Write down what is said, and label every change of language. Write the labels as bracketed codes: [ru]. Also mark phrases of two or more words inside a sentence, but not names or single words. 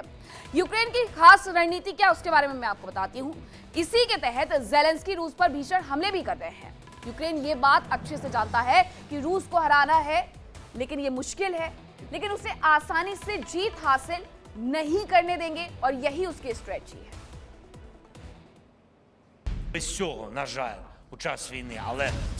[hi] यूक्रेन की खास रणनीति क्या, उसके बारे में मैं आपको बताती हूं। इसी के तहत ज़ेलेंस्की रूस पर भीषण हमले भी कर रहे हैं। यूक्रेन ये बात अच्छे से जानता है कि रूस को हराना है लेकिन ये मुश्किल है, लेकिन उसे आसानी से जीत हासिल नहीं करने देंगे और यही उसकी स्ट्रेटजी है। [uk] Без цього, на жаль, у час війни, але